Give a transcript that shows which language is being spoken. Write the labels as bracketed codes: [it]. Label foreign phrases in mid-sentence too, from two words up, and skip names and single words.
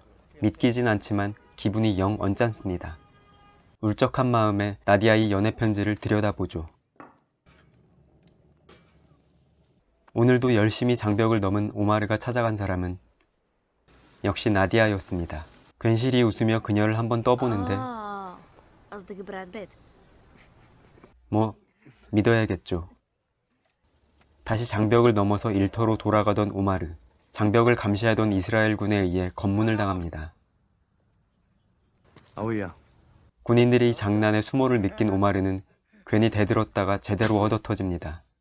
[ko] 믿기진 않지만 기분이 영 언짢습니다. 울적한 마음에 나디아의 연애 편지를 들여다보죠. 오늘도 열심히 장벽을 넘은 오마르가 찾아간 사람은 역시 나디아였습니다. 괜시리 웃으며 그녀를 한번 떠보는데 [ar] قصدك براد بيت. [ko] 뭐 믿어야겠죠. 다시 장벽을 넘어서 일터로 돌아가던 오마르. 장벽을 감시하던 이스라엘군에 의해 검문을 당합니다. 군인들의 장난에 수모를 느낀 오마르는 괜히 대들었다가 제대로 얻어터집니다.